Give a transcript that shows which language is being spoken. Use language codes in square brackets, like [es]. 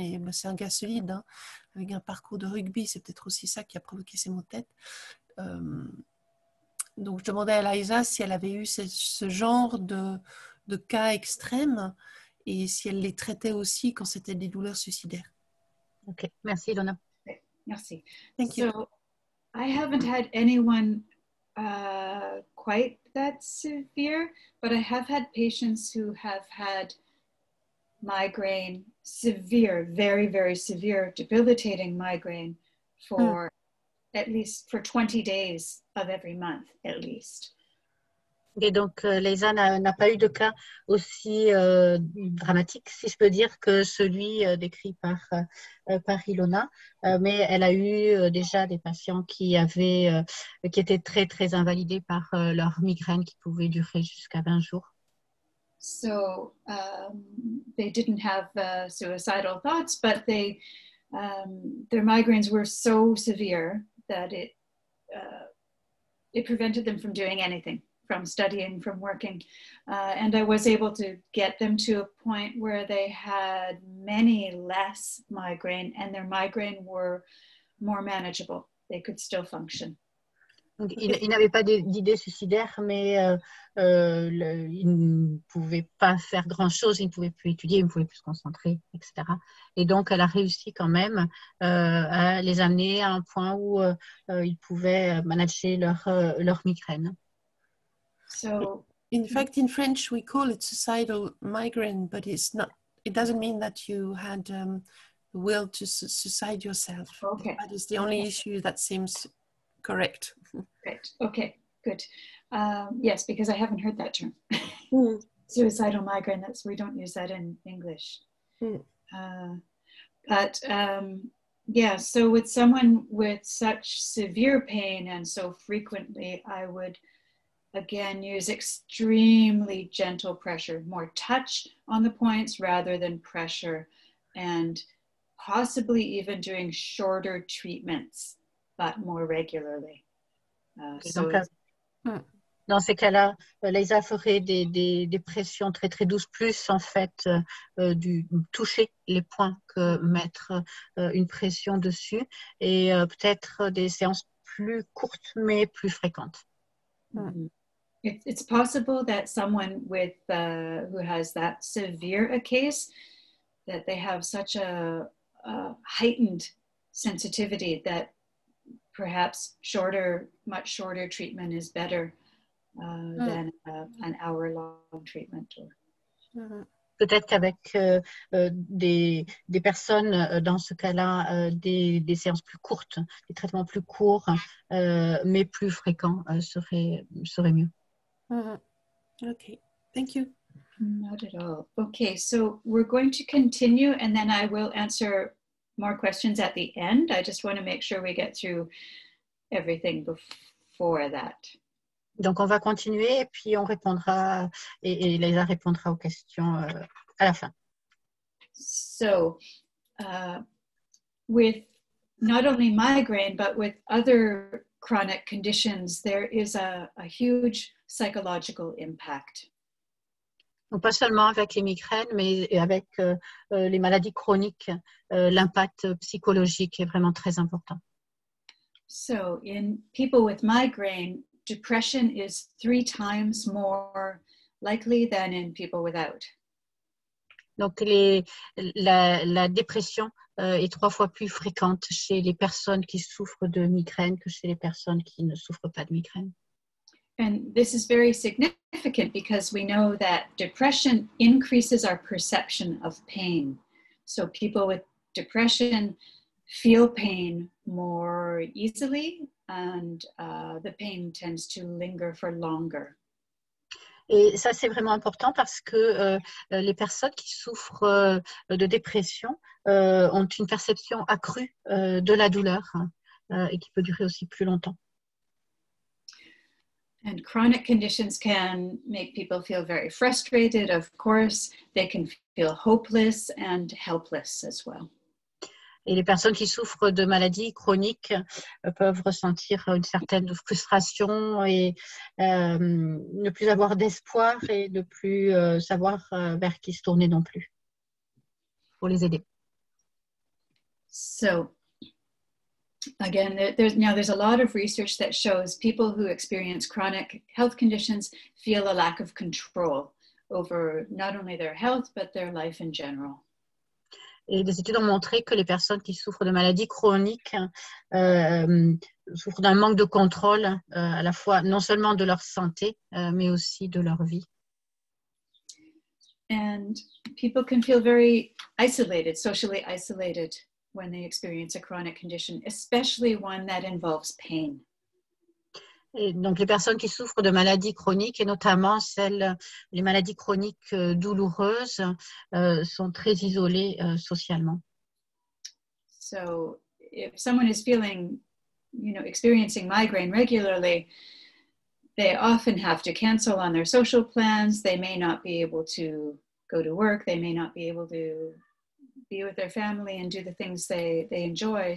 [fr] Et c'est un gars solide, hein, avec un parcours de rugby. C'est peut-être aussi ça qui a provoqué ces maux de tête. Donc, je demandais à Leisa si elle avait eu ce genre de cas extrêmes et si elle les traitait aussi quand c'était des douleurs suicidaires. Ok, merci Ilona. Merci. [en] Thank you. So, I haven't had anyone quite that severe, but I have had patients who have had migraine, severe, very, very severe, debilitating migraine for at least for 20 days of every month, at least. [fr] Et donc, Leisa n'a pas eu de cas aussi dramatique, si je peux dire, que celui décrit par Ilona, mais elle a eu déjà des patients qui étaient très, très invalidés par leur migraine qui pouvait durer jusqu'à 20 jours. [en] So they didn't have suicidal thoughts, but their migraines were so severe that it prevented them from doing anything, from studying, from working. And I was able to get them to a point where they had many less migraine and their migraine were more manageable. They could still function. [fr] Donc, il n'avait pas d'idée suicidaire, mais il ne pouvait pas faire grand-chose, il ne pouvait plus étudier, il ne pouvait plus se concentrer, etc. Et donc, elle a réussi quand même à les amener à un point où ils pouvaient manager leur migraine. [en] So, In fact, in French, we call it suicidal migraine, but it's not. It doesn't mean that you had the will to suicide yourself. okay. That is the only issue that seems correct. Great. Okay, good. Yes, because I haven't heard that term. Mm. Suicidal migraine, we don't use that in English. Mm. But yeah, so with someone with such severe pain and so frequently, I would again use extremely gentle pressure, more touch on the points rather than pressure, and possibly even doing shorter treatments, but more regularly. [fr] Dans ces cas-là, Leisa ferait des pressions très très douces, plus en fait du toucher les points que mettre une pression dessus, et peut-être des séances plus courtes mais plus fréquentes. Mm-hmm. [en] It's possible that someone with who has that severe a case, that they have such a heightened sensitivity that perhaps much shorter treatment is better than an hour-long treatment. [fr] Peut-être qu'avec des personnes dans ce cas-là, des séances plus courtes, des traitements plus courts, mais plus fréquents serait mieux. [en] Okay, thank you. Not at all. Okay, so we're going to continue, and then I will answer more questions at the end. I just want to make sure we get through everything before that. [fr] Donc, on va continuer et puis on répondra, et Leisa répondra aux questions à la fin. [en] So, with not only migraine, but with other chronic conditions, there is a huge psychological impact. [fr] Donc, pas seulement avec les migraines, mais avec les maladies chroniques, l'impact psychologique est vraiment très important. [en] So, in people with migraine, depression is 3 times more likely than in people without. [fr] Donc, la dépression est 3 fois plus fréquente chez les personnes qui souffrent de migraine que chez les personnes qui ne souffrent pas de migraine. [en] And this is very significant because we know that depression increases our perception of pain. So people with depression feel pain more easily, and the pain tends to linger for longer. [fr] Et ça, c'est vraiment important parce que les personnes qui souffrent de dépression ont une perception accrue de la douleur et qui peut durer aussi plus longtemps. [en] And chronic conditions can make people feel very frustrated, of course. They can feel hopeless and helpless as well. [fr] Et les personnes qui souffrent de maladies chroniques peuvent ressentir une certaine frustration et ne plus avoir d'espoir et ne plus savoir vers qui se tourner non plus pour les aider. [en] So, again, there's a lot of research that shows people who experience chronic health conditions feel a lack of control over not only their health, but their life in general. [fr] Et des études ont montré que les personnes qui souffrent de maladies chroniques souffrent d'un manque de contrôle à la fois non seulement de leur santé, mais aussi de leur vie. [en] And people can feel very isolated, socially isolated, when they experience a chronic condition, especially one that involves pain. [fr] Et donc, les personnes qui souffrent de maladies chroniques, et notamment les maladies chroniques douloureuses, sont très isolées socialement. [en] So, if someone is experiencing migraine regularly, they often have to cancel on their social plans. They may not be able to go to work. They may not be able to be with their family and do the things they enjoy.